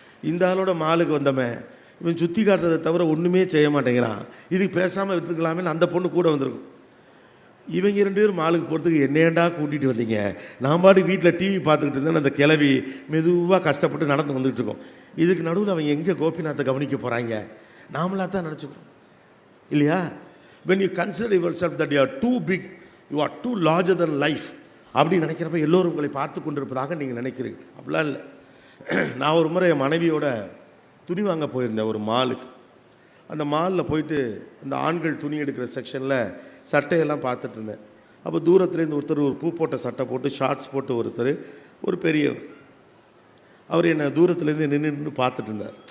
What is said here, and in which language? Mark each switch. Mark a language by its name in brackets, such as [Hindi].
[Tamil] இந்த ஆளோட மாலுக்கு வந்தவன் இவன் சுற்றி காட்டுறதை தவிர ஒன்றுமே செய்ய மாட்டேங்கிறான், இதுக்கு பேசாமல் விற்றுக்கலாமே அந்த பொண்ணு கூட வந்திருக்கும். இவங்க 2 பேரும் மாலுக்கு போகிறதுக்கு என்னையண்டா கூட்டிகிட்டு வந்தீங்க, நான் பாட்டு வீட்டில் டிவி பார்த்துக்கிட்டு இருந்தேன். அந்த கிளவி மெதுவாக கஷ்டப்பட்டு நடந்து வந்துகிட்டு இருக்கோம். இதுக்கு நடுவில் அவங்க எங்கே கோபிநாத்தை கவனிக்க போகிறாங்க, நாமளாக தான் நினச்சிக்கிறோம் இல்லையா? [English] when you consider yourself that you are too big, you are too larger than life [Tamil] அப்படி நினைக்கிறப்ப எல்லோரும் உங்களை பார்த்து கொண்டிருப்பதாக நீங்கள் நினைக்கிறீங்க. அப்படிலாம் இல்லை. நான் ஒரு முறை என் மனைவியோட துணி வாங்க போயிருந்தேன் ஒரு மாலுக்கு. அந்த மாலில் போயிட்டு அந்த ஆண்கள் துணி எடுக்கிற செக்ஷனில் சட்டையெல்லாம் பார்த்துட்டு இருந்தேன். அப்போ தூரத்துலேருந்து ஒருத்தர் ஒரு பூ போட்ட சட்டை போட்டு ஷார்ட்ஸ் போட்டு ஒருத்தர், ஒரு பெரியவர், அவர் என்னை தூரத்துலேருந்து நின்று பார்த்துட்டு இருந்தார்.